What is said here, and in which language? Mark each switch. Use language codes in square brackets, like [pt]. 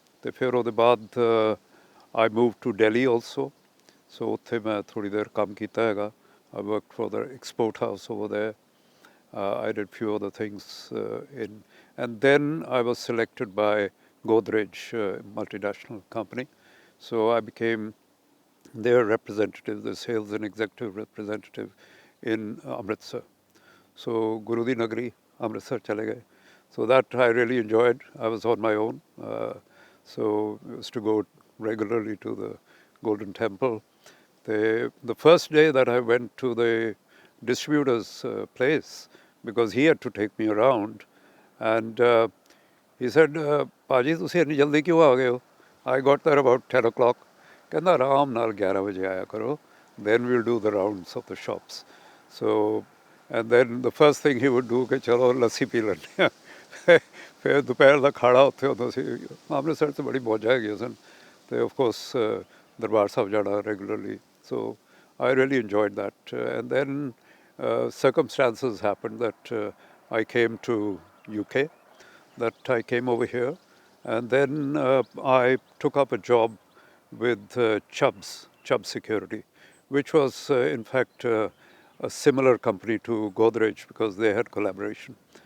[pa] ਤੇ ਫਿਰ ਉਹਦੇ ਬਾਅਦ [en] I moved to Delhi also. [pa] So ਉੱਥੇ ਮੈਂ ਥੋੜੀ ਦੇਰ ਕੰਮ ਕੀਤਾ ਹੈਗਾ. [en] I worked for the export house over there. I did few other things and then I was selected by Godrej, multinational company. So I became their representative, the sales and executive representative in Amritsar. So Guru Di Nagari, Amritsar chale gaye. So that I really enjoyed. I was on my own. So I used to go regularly to the Golden Temple. The first day that I went to the distributor's place, because he had to take me around, and he said, Paji, [pa] ਤੁਸੀਂ ਇੰਨੀ ਜਲਦੀ ਕਿਉਂ ਆ ਗਏ ਹੋ? [en] I got there about 10 o'clock. [pa] ਕਹਿੰਦਾ ਆਰਾਮ ਨਾਲ 11 ਵਜੇ ਆਇਆ ਕਰੋ. [en] Then we'll do the rounds of the shops. So, and then the first thing he would do [pa] ਕਿ ਚਲੋ ਲੱਸੀ ਪੀ ਲੈਂਦੇ ਹਾਂ. ਫਿਰ ਦੁਪਹਿਰ ਦਾ ਖਾਣਾ ਉੱਥੇ ਹੁੰਦਾ ਸੀ. ਅੰਮ੍ਰਿਤਸਰ 'ਚ ਬੜੀ ਮੌਜਾਂ ਹੈਗੀਆਂ ਸਨ. ਤੇ of course ਦਰਬਾਰ ਸਾਹਿਬ ਜਾਣਾ regularly. [en] So I really enjoyed that. And then circumstances happened that I came to UK, that I came over here. And then I took up a job with Chubbs Security, which was in fact a similar company to Godrej because they had collaboration.